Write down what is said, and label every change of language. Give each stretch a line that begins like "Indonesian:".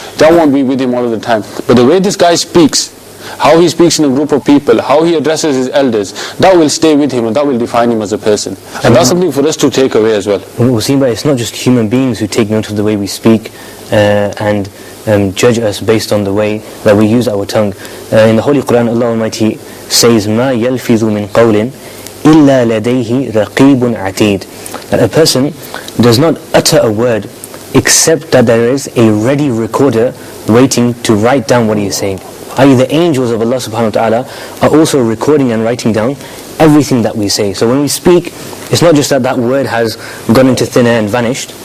English: That won't be with him all of the time. But the way this guy speaks, how he speaks in a group of people, how he addresses his elders, that will stay with him and that will define him as a person. And that's something for us to take away as well. Wasim, it's not just human beings who take note of the way we speak and judge us based on the way that we use our tongue. In the Holy Quran, Allah Almighty says,
Arabic: مَا يَلْفِظُ مِنْ قَوْلٍ إِلَّا لَدَيْهِ رَقِيبٌ عَتِيدٌ.
English: That a person does not utter a word except that there is a ready recorder waiting to write down what he is saying. i.e. the angels of Allah subhanahu wa ta'ala are also recording and writing down everything that we say. So when we speak, it's not just that word has gone into thin air and vanished.